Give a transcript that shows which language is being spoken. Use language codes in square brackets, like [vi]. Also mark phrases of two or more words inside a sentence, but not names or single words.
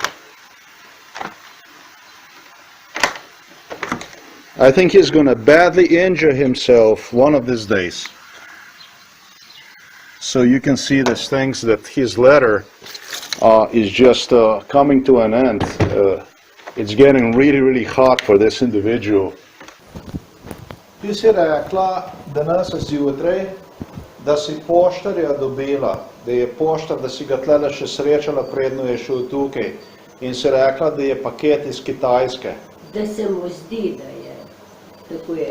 [en] I think he's going to badly injure himself one of these days. So you can see these things that his letter is just coming to an end. It's getting really, really hot for this individual. [sl] Ti si rekla danes zjutraj, da si poštarja dobila, da je poštar, da si ga tlele še srečala, predno je šel tukaj. In si rekla, da je paket iz Kitajske. Da se mu zdi, da je. Tako je.